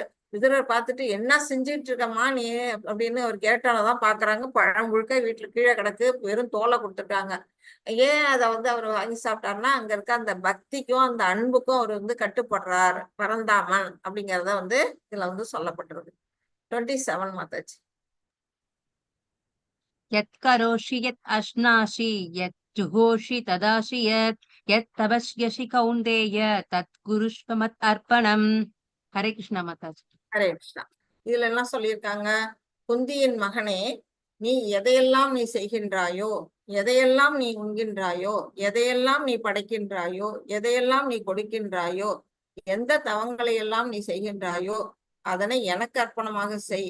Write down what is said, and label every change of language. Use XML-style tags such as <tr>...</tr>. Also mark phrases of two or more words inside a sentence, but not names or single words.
<ta>விதுரர் பார்த்துட்டு என்ன செஞ்சுட்டு இருக்கம்மா நீ அப்படின்னு அவர் கேட்டாலதான் பாக்குறாங்க, பழம் முழுக்க வீட்டுல கீழே கிடக்கு, வெறும் தோலை கொடுத்துருக்காங்க. ஏன் அதை வந்து அவர் வாங்கி சாப்பிட்டாருன்னா, அங்க இருக்க அந்த பக்திக்கும் அந்த அன்புக்கும் அவர் வந்து கட்டுப்படுறார் பரந்தாமன் அப்படிங்கறத வந்து இதுல வந்து சொல்லப்பட்டிருக்கு. 27 மாதாஜி.</ta> <sa>यत् करोषि यत् अश्नासि यत् जुहोषि तदासि यत् तपस्यसि कौन्तेय तत् कुरुष्व मत् अर्पणम्. हरे कृष्ण माताजी.</sa> <ta>ஹரே கிருஷ்ணா. இதுல என்ன சொல்லியிருக்காங்க, குந்தியின் மகனே, நீ எதையெல்லாம் நீ செய்கின்றாயோ, எதையெல்லாம் நீ உண்கின்றாயோ, எதையெல்லாம் நீ படைக்கின்றாயோ, எதையெல்லாம் நீ கொடுக்கின்றாயோ, எந்த தவங்களை எல்லாம் நீ செய்கின்றாயோ அதனை எனக்கு அர்ப்பணமாக செய்.</ta>